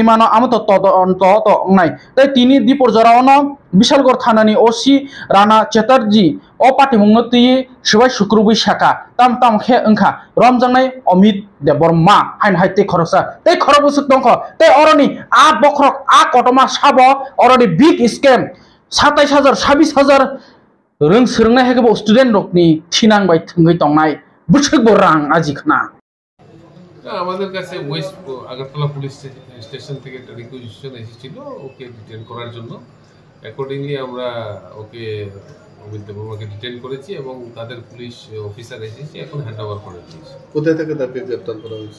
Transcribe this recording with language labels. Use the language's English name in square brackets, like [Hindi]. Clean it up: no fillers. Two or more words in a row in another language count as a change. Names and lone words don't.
[Kok Borok] mano amoto to ngai tai tini dipor jora ono Bishalgor thanani OC Rana Chatterjee o party mungoti subai sukrubi saka tam khe engkha romjangnai Amit Debroma hain haite khoroksa tei khorobusuk tongkho tei oroni a bokrok a kotoma sabo oroni [English] big scam [Kok Borok] 27000 26000 rung srungnai haikebo student rokni thinang bai thungai tongnai busuk bo rang ajikhna [Bangla] আমাদের কাছে ওয়েস্ট আগরতলা পুলিশ স্টেশন থেকে একটা রিকুইজিশন এসেছিল ওকে ডিটেইন করার জন্য অ্যাকর্ডিংলি আমরা ওকে অমিত দেববর্মাকে ডিটেইন করেছি এবং তাদের [English] police officer [Bangla] এসেছে এখন [English] hand over [Bangla] করে দিয়েছে কোথা থেকে তাকে গ্রেফতার করা হয়েছে